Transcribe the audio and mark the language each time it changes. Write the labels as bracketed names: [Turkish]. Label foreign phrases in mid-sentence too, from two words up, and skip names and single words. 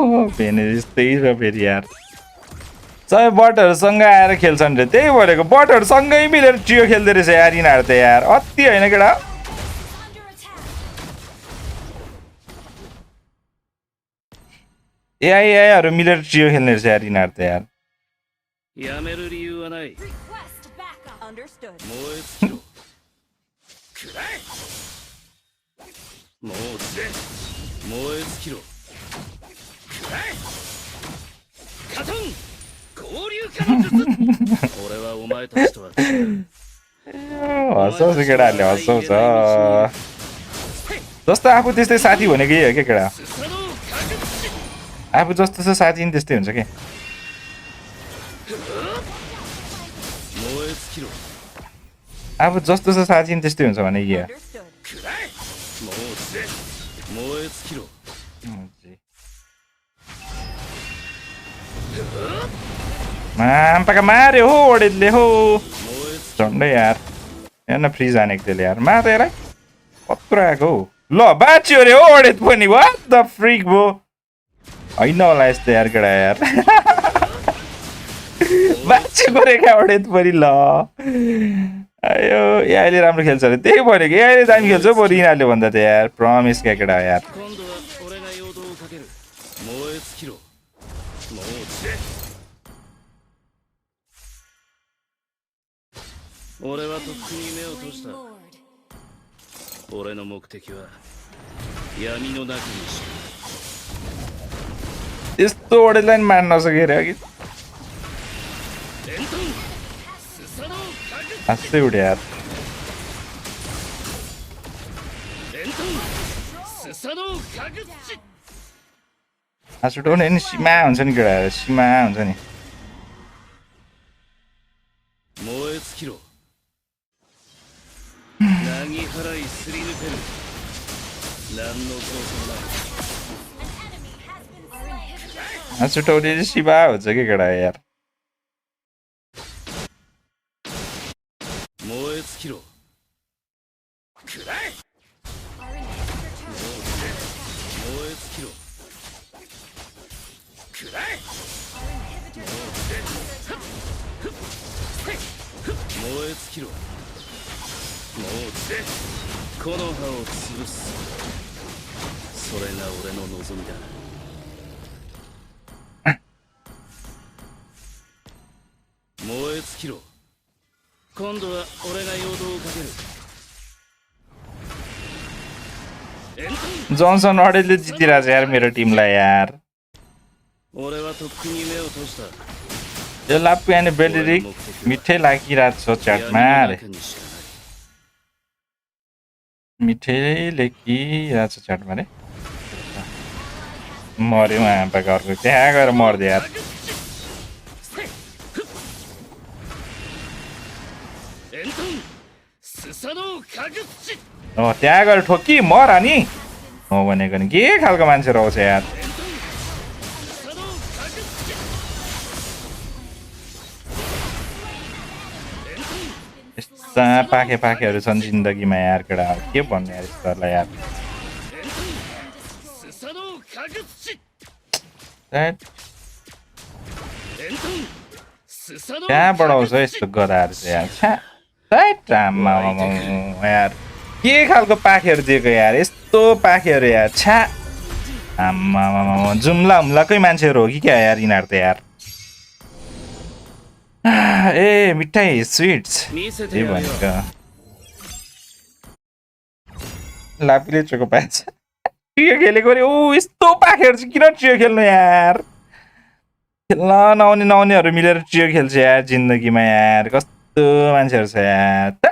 [Nepali] भेने त्यस्तै छ फेरि यार सबै बटहरूसँग आएर खेल्छन् रे त्यही भनेको बटहरूसँगै मिलेर ट्रियो खेल्दो रहेछ यार यिनीहरू त यार अति होइन केटा एआईहरू मिलेर ट्रियो खेल्ने रहेछ यार यिनीहरू त यार [Japanese] やめる理由はない [English] Request backup. Understood. [Japanese] 燃え尽きろくらえもうぜ燃え尽きろくらえカトン合流化の術俺はお前たちとは違う [Nepali] हँसाउँछ केटाहरूले हँसाउँछ जस्तो आफू त्यस्तै साथी भनेको यही हो क्या केटा [Japanese] スサノカグッチ [Nepali] आफू जस्तो छ साथी नि त्यस्तै हुन्छ क्या [Japanese] 燃え尽きろ [Nepali] आफू जस्तो छ साथी नि त्यस्तै हुन्छ भने के [English] Understood. [Japanese] くらえもうぜ燃え尽きろ [Nepali] माम्पाका मार्यो हो ओडेलले हो [Japanese] 燃え尽 [Nepali] झन्डै यार हेर्न फ्रिज हानेको त्यसले यार मा त हेर कत्रो आएको हौ ल बाँच्यो अरे हो ओडेत पनि [English] what the frick [Nepali] भो होइन होला यस्तो यार केटा यार बाँचेको रेखा ओडेत पनि ल आयो एआईले राम्रो खेल्छ अरे त्यही भनेको एआईले दामी खेल्छ बरु यिनीहरूले भन्दा त यार प्रमिस क्या केटा यार [Japanese] 今度は俺が陽動をかける燃え尽きろもうぜ俺はとっくに目を閉じ [English] Lord. [Japanese] た俺の目的は闇の中にしか [Nepali] यस्तो ओडेललाई नि मार्न नसके अरे अघि [Japanese] エントンスサノカグ [Nepali] हाँस्दै उठ्यो यार [Japanese] エントンスサノカグッチ [Nepali] हाँस उठाउने नि सीमा हुन्छ नि केटा सीमा हुन्छ नि [Japanese] 燃え尽きろなぎ払いすり抜ける何の恐怖もない [Nepali] हाँस उठाउने नि सीमा हुन्छ कि केटा यार [Japanese] 燃え尽きろくらえ燃え尽きろくらえ燃え尽きろもうぜこの葉を潰すそれが俺の望みだ燃え尽きろ今度は俺が陽動をかけるエントン [Nepali] जोन्सन ओडेलले जितिरहेको छ यार मेरो टिमलाई यार [Japanese] 俺はとっくに目を閉じた [Nepali] यो लाप्पी अनि बेलिरिक मिठै लागिरहेको छ च्याटमा [Japanese] 闇の [Nepali] अरे [Japanese] 中にしかない [Nepali] मिठैले लेखिरहेछ च्याटमा रे मर्यो आँपाको अर्को त्यहाँ गएर मर्दियो यार [Japanese] エントンスサノオカグツチ [Nepali] त्यहाँ गएर ठोक्की मर अनि हो भनेको नि के खालको मान्छे रहेछ यार [Japanese] スサノオカグツチ [Nepali] यस्ता पाखे पाखेहरू छन् जिन्दगीमा यार केटा के भन्ने यार यस्तोहरूलाई यार [Japanese] スサノオカグツチ [Nepali] दैट [Japanese] エントンスサノオ [Nepali] कहाँ बढाउँछ यस्तो गदाहरू चाहिँ यार छ्या दैट आम्मामामा यार के खालको पाखेहरू दिएको यार यस्तो पाखेहरू यार छ्या आम्मामामा जुम्ला हुम्लाकै मान्छेहरू हो कि क्या यार यिनीहरू त यार ए मिठाई स्विट्स [Japanese] 見せて [Nepali] त्यही [Japanese] やるよ [Nepali] भनेको लापीले चोको पाएछ ट्रियो खेलेको अरे ऊ यस्तो पाखेहरू चाहिँ किन ट्रियो खेल्नु यार खेल्न नआउने नआउनेहरू मिलेर ट्रियो खेल्छ यार जिन्दगीमा यार कस्तो मान्छेहरू छ यार